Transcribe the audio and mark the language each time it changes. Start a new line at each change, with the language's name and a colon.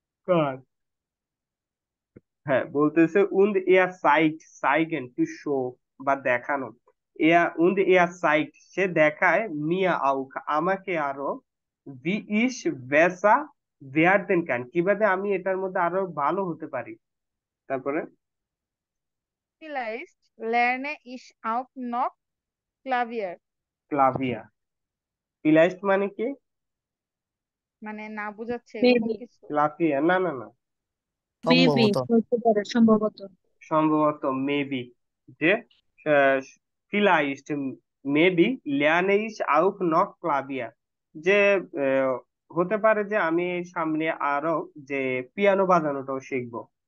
Bangla: কার, হ্যাঁ বলতেছে
German: und er zeigt, zeigen
English: to show,
Bangla: বা দেখানো,
German: und er zeigt,
Bangla: সে দেখায়,
German: mir auch,
Bangla: আমাকে আরো,
German: wie ich besser werden kann,
Bangla: কিভাবে আমি এটার মধ্যে আরো ভালো হতে পারি। তারপরে
German: Vielleicht lerne ich auch noch Klavier.
Bangla: ক্লাভিয়া, vielleicht মানে কি, মানে না বোঝাচ্ছে এরকম
English: maybe
Bangla: কিছু। ক্লাভিয়া, না না না,
English: maybe
Bangla: সম্ভবত। হতে পারে, সম্ভবত। সম্ভবত
English: maybe,
Bangla: যে vielleicht maybe
German: lerne ich auch noch Klavier,
Bangla: যে আহ, হতে পারে যে আমি সামনে আরো যে পিয়ানো বাজানোটাও শিখবো।